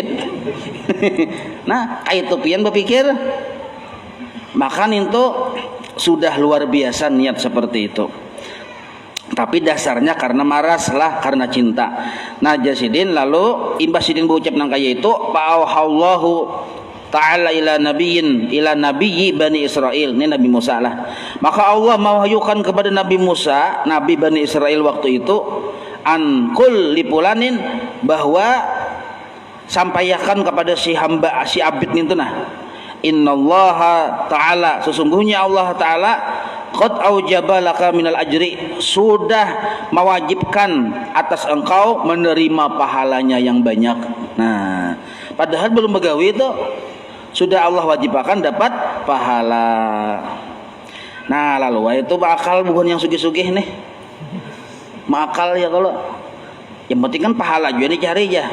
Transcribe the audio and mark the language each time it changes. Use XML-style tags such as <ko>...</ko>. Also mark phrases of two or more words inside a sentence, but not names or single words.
<bjn>Nah, kayak itu pian berpikir, maka itu sudah luar biasa niat seperti itu. Tapi dasarnya karena maras lah, karena cinta. Nah, jasidin lalu imbas sidin berucap nang kaya itu,</bjn> <ar>فأوحى الله تعالى إلى نبي بني إسرائيل,</ar> <bjn>ini Nabi Musa lah. Maka Allah mewahyukan kepada Nabi Musa, Nabi Bani Israel waktu itu,</bjn> <ar>أن قل لفلان,</ar> <bjn>bahwa sampaikan kepada si hamba, si abid itu nah,</bjn> <ar>إن الله تعالى,</ar> <bjn>sesungguhnya Allah ta'ala</bjn> <ar>قد أوجب لك من الأجر,</ar> <bjn>sudah mewajibkan atas engkau menerima pahalanya yang banyak. Nah, padahal belum begawi itu sudah Allah wajibkan dapat pahala. Nah, lalu itu bakal bukan yang sugih-sugih nih, makal ya, kalau yang penting kan pahala juga dicari aja.</bjn>